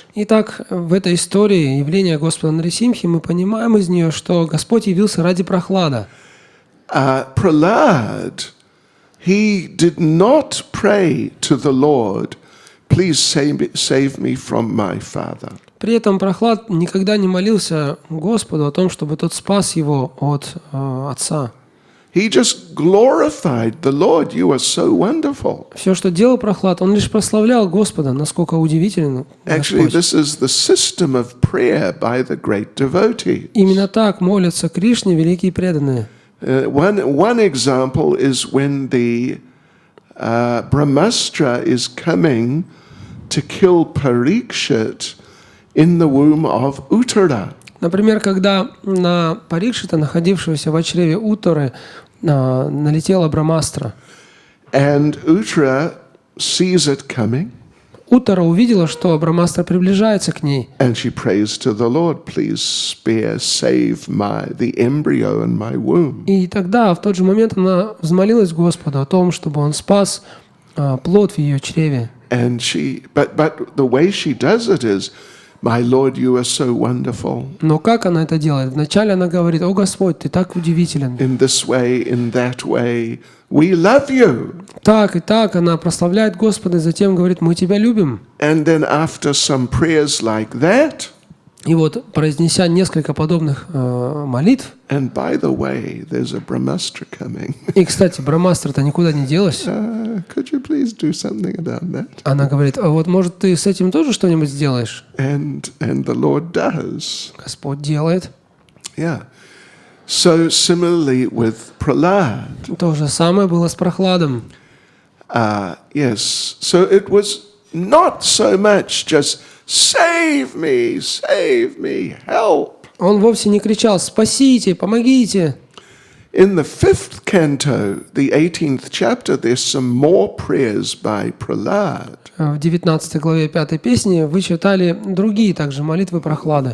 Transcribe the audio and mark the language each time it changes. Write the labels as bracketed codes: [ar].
[ru] Итак, в этой истории явления Господа Нрисимхи мы понимаем из нее, что Господь явился ради Прохлада. [en] Prahlad, he did not pray to the Lord, please save me from my father. [ru] При этом Прохлад никогда не молился Господу о том, чтобы тот спас его от отца. [en] He just glorified the Lord. You are so wonderful. [ru] Все, что делал Прохлад, он лишь прославлял Господа, насколько удивителен [en] Actually, [ru] Господь. [en] this is the system of prayer by the great devotees. [ru] Именно так молятся Кришне великие преданные. [en] One example is when the Brahmastra is coming to kill Parikshit in the womb of Uttara. [ru] Например, когда на Парикшита, находившегося в чреве Утторы, налетела Брамастра. [en] And Uttara sees it coming. [ru] Уттара увидела, что Брамастра приближается к ней. [en] And she prays to the Lord, please save the embryo in my womb. [ru] И тогда, в тот же момент, она взмолилась Господу о том, чтобы Он спас плод в ее чреве. [en] And but the way she does it is, my Lord, you are so wonderful. [ru] Но как она это делает? Вначале она говорит: «О Господь, Ты так удивителен». [en] In this way, in that way, we love you. [ru] Так и так она прославляет Господа, и затем говорит: «Мы Тебя любим». [en] And then after some prayers like that, [ru] И вот, произнеся несколько подобных молитв, [en] and by the way, there's a Brahmastra coming. [ru] и, кстати, Брамастра-то никуда не делась, [en] Could you please do something about that? [ru] она говорит: «А вот, может, ты с этим тоже что-нибудь сделаешь?» [en] And the Lord does. [ru] Господь делает. [en] Yeah. So similarly with Prahlad. [ru] То же самое было с Прохладом. [en] Yes. So it was not so much just save me, help. [ru] Он вовсе не кричал: «Спасите, помогите». [en] In the 5th canto, the 18th chapter, there's some more prayers by Prahlad. [ru] В 19 главе 5 песни вы читали другие также молитвы Прохлада.